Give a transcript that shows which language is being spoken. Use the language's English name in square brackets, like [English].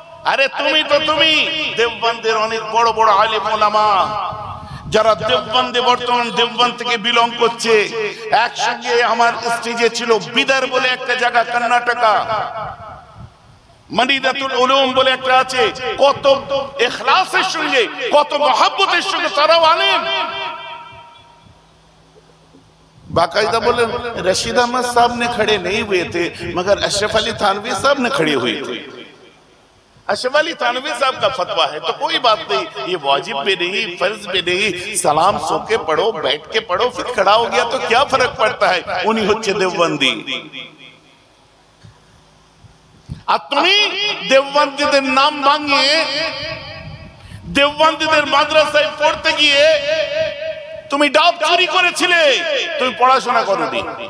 [Bangla] আরে তুমি দেওবন্দের অনেক বড় বড় আলেম ওলামা যারা দেওবন্দে, বর্তমান দেওবন্দ থেকে বিলং করছে, একসঙ্গে আমার স্টেজে ছিল বিদার বলে একটা জায়গা কর্ণাটকা, মদিনাতুল উলুম বলে একটা আছে। কত ইখলাসের সঙ্গে, কত মহব্বতের সঙ্গে তারাও আলেম। [Hindi] बाकायदा बोले रशीद अहमद साहब ने खड़े नहीं हुए थे, मगर अशरफ अली थानवी साहब ने खड़े हुए थे। अशरफ अली थानवी साहब का फतवा है तो कोई बात नहीं, ये वाजिब भी नहीं, फर्ज भी नहीं। सलाम सो के पढ़ो, बैठ के पढ़ो, फिर खड़ा हो गया तो क्या फर्क पड़ता है? [Bangla] उन्हीं होच्छे देवबंदी। আর তুমি দেওবন্দীদের নাম ভাঙিয়ে দেওবন্দীদের মাদ্রাসায় পড়তে গিয়ে তুমি ডাব চুরি করেছিলে, তুমি পড়াশোনা করোনি।